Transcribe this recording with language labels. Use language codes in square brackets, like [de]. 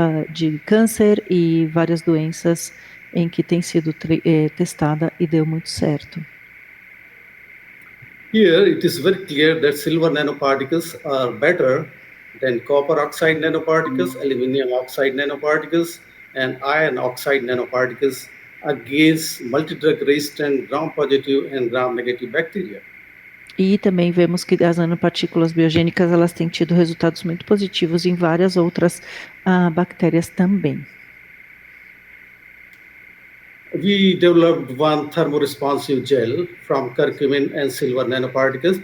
[pt] de câncer e várias doenças em que tem sido testada e deu muito certo. [en] Here it is very clear that silver nanoparticles are better than copper oxide nanoparticles, aluminum oxide nanoparticles, and iron oxide nanoparticles against multidrug resistant gram-positive and gram-negative bacteria. [pt] E também vemos que as nanopartículas biogênicas elas têm tido resultados muito positivos em várias outras bactérias também. [en] We developed one thermoresponsive gel from curcumin and silver nanoparticles.